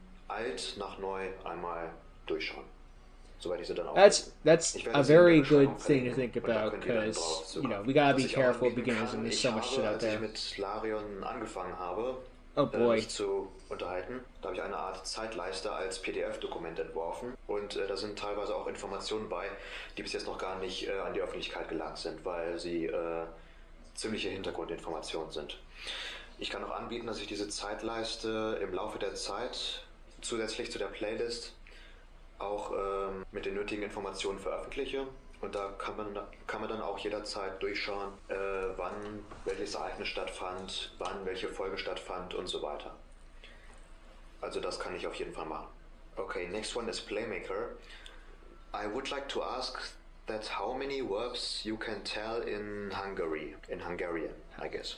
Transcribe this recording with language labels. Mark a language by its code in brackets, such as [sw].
[de] alt nach neu einmal durchschauen. Soweit ich sie dann auch. [en] That's a very good thing to think about, because, you know, we gotta be careful beginners, and there's so much shit out there. [de] Als ich mit Larion angefangen habe, [en] Oh boy. [de] mich zu unterhalten, da habe ich eine Art Zeitleiste als PDF-Dokument entworfen, und da sind teilweise auch Informationen bei, die bis jetzt noch gar nicht an die Öffentlichkeit gelangt sind, weil sie ziemliche Hintergrundinformationen sind. Ich kann auch anbieten, dass ich diese Zeitleiste im Laufe der Zeit zusätzlich zu der Playlist auch mit den nötigen Informationen veröffentliche, und da kann man dann auch jederzeit durchschauen, wann welches Ereignis stattfand, wann welche Folge stattfand und so weiter. Also das kann ich auf jeden Fall machen. [en] Okay, next one is Playmaker. I would like to ask that how many verbs you can tell in Hungarian, I guess.